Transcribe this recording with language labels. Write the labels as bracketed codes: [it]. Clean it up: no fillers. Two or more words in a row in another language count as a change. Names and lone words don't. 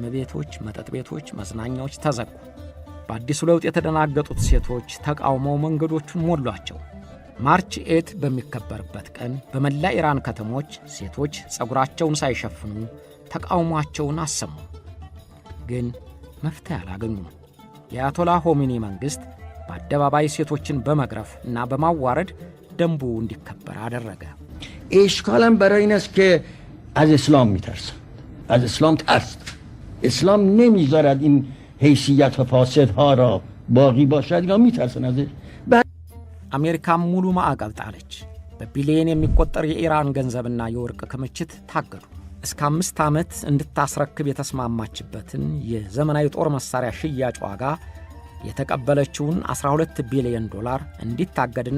[am] ቤቶች፣ መጠጥ ቤቶች፣ መዝናኛዎች ተዘጉ። በአዲሱ ለውጥ የተደናገጡት ሴቶች ተቃውመው መንገዶቹን ሞሏቸው። ማርች 8 በሚከበርበት ቀን በመላ ኢራን ከተሞች ሴቶች ጸጉራቸውን ሳይሸፍኑ ተቃውሟቸውን አሰሙ። ግን መፍትሄ አላገኙም። የአያቶላ ሆሚኒ መንግሥት በአደባባይ ሴቶችን በመግረፍ እና በማዋረድ ደንቡ እንዲከበር አደረገ። [fa] اشکالم برای این است که از اسلام میترسن، از اسلام ترس. اسلام نمیذارد این حیثیت و فاسدها را باقی باشد یا میترسن ازش. [am] አሜሪካም ሙሉ ማዕቀብ ጣለች። በቢሊየን የሚቆጠር የኢራን ገንዘብና የወርቅ ክምችት ታገዱ። እስከ 5 ዓመት እንድታስረክብ የተስማማችበትን የዘመናዊ ጦር መሳሪያ ሽያጭ ዋጋ የተቀበለችውን $12 ቢሊዮን እንዲታገድና